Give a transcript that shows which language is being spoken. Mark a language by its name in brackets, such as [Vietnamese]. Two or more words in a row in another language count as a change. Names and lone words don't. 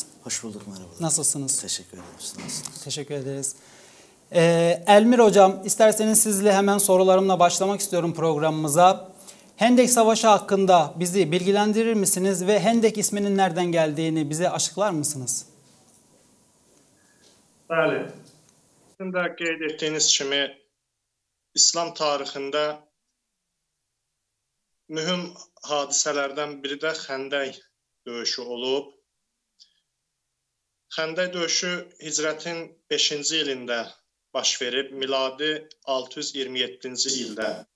[Turkish] Hoş bulduk, merhabalar. Nasılsınız? Teşekkür ederim. Nasılsınız? Teşekkür ederiz. Elmir hocam, isterseniz sizle hemen sorularımla başlamak istiyorum programımıza. Hendek Savaşı hakkında bizi bilgilendirir misiniz ve Hendek isminin nereden geldiğini bize açıklar mısınız? [Azerbaijani] Bəli. Sizin də qeyd etdiyiniz kimi İslam tarixində mühüm hadisələrdən biri də Xəndək döyüşü olub. Xəndək döyüşü Hicrətin 5-ci ilində baş verib, miladi 627-ci ildə.